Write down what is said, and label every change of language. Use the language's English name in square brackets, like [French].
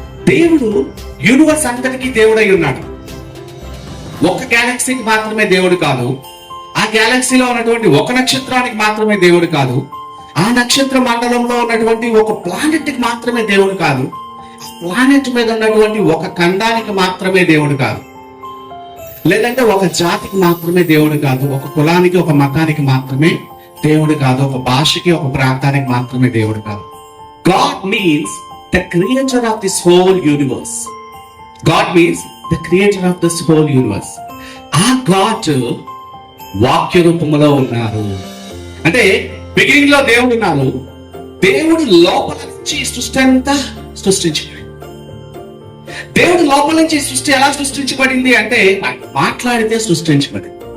[Telugu] దేవుడు యూనివర్స్ అంతటికీ దేవుడై ఉన్నాడు. ఒక గ్యాలక్సీకి మాత్రమే దేవుడు కాదు, ఆ గ్యాలక్సీలో ఉన్నటువంటి ఒక నక్షత్రానికి మాత్రమే దేవుడు కాదు, ఆ నక్షత్ర మండలంలో ఉన్నటువంటి ఒక ప్లానెట్ కి మాత్రమే దేవుడు కాదు, ప్లానెట్ మీద ఉన్నటువంటి ఒక ఖండానికి మాత్రమే దేవుడు కాదు, లేదంటే ఒక జాతికి మాత్రమే దేవుడు కాదు, ఒక కులానికి, ఒక మతానికి మాత్రమే దేవుడు కాదు, ఒక భాషకి, ఒక ప్రాంతానికి మాత్రమే దేవుడు కాదు. [English] God means the creator of this whole universe. God means the creator of this whole universe. [Telugu] ఆ God వాక్య రూపంలో ఉన్నారు. అంటే బిగినింగ్ లో దేవుడు ఉన్నారు. దేవుడు లోపల నుంచి సృష్టి అంతా సృష్టించాడు. దేవుడు లోపల నుంచి సృష్టి ఎలా సృష్టించబడింది అంటే ఆయన మాట్లాడితే సృష్టించబడింది.